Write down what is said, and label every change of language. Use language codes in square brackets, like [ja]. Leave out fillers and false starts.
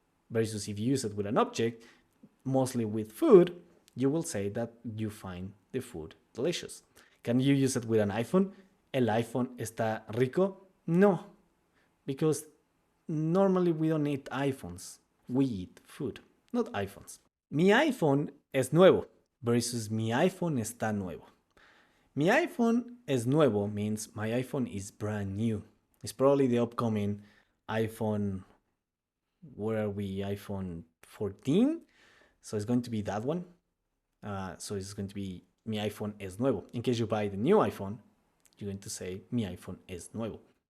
[en] Versus if you use it with an object, mostly with food, you will say that you find the food delicious. Can you use it with an iPhone? [es] ¿El iPhone está rico? [en] No, because normally we don't eat iPhones. We eat food, not iPhones. [es] Mi iPhone es nuevo versus mi iPhone está nuevo. Mi iPhone es nuevo [en] means my iPhone is brand new. It's probably the upcoming iPhone, where are we, iPhone 14? So it's going to be that one. So it's going to be [es] mi iPhone es nuevo. [en] In case you buy the new iPhone, you're going to say [es] mi iPhone es nuevo.